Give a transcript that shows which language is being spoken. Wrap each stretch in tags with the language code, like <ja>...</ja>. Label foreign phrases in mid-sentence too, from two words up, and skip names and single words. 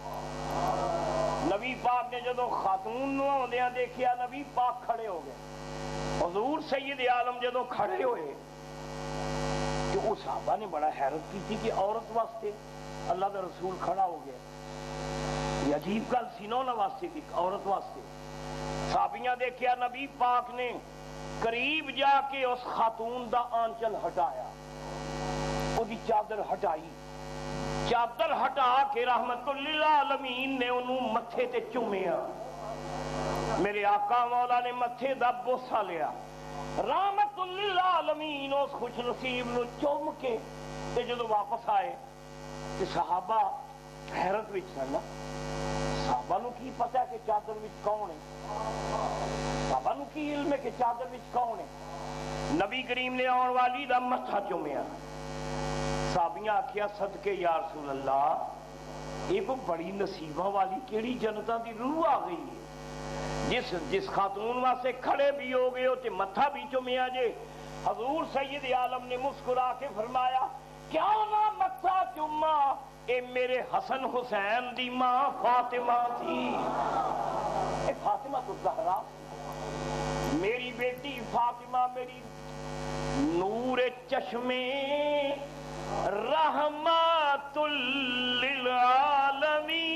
<pa>نبی پاک نے جدو خاتون نو آندیاں دیکھیا نبی پاک کھڑے ہو گئے. حضور سید عالم جدو کھڑے ہوئے کہ اس صحابہ نے بڑا حیرت کی تھی کہ عورت واسطے اللہ دا رسول کھڑا ہو گیا. یہ عجیب گل سی نا واسطے کی عورت واسطے. صحابیاں دیکھیا نبی پاک نے قریب جا کے اس خاتون دا آنچل ہٹایا، وہ دی چادر ہٹائی، چادر ہٹا کے رحمت للعالمین نے انہوں متھے تے چومیا. میرے آقا مولا نے متھے دا بوسا لیا. رحمت للعالمین اس خوش نصیب نو چوم کے تے جدو واپس آئے کہ صحابہ حیرت وچ سن نا صحابہ نو کی پتہ ہے کہ چادر وچ کون ہے صحابہ نو کی علم ہے کہ چادر وچ کون ہے نبی کریم نے آن والی دا متھا چومیا صحابیاں آکھیا صدقے</pa> <ar>یا رسول اللہ</ar> <pa>یہ کوئی بڑی نصیبہ والی کیڑی جنتاں دی روح آ گئی ہے جس خاتون واسطے کھڑے بھی ہو گئے ہو تے متھا بھی چومیا جے حضور سید عالم نے مسکرا کے فرمایا کیا نہ متھا چوما اے میرے حسن حسین دی ماں فاطمہ تھی اے فاطمہ تو زہرا میری بیٹی فاطمہ میری نور چشمے رحمت للعالمین</pa>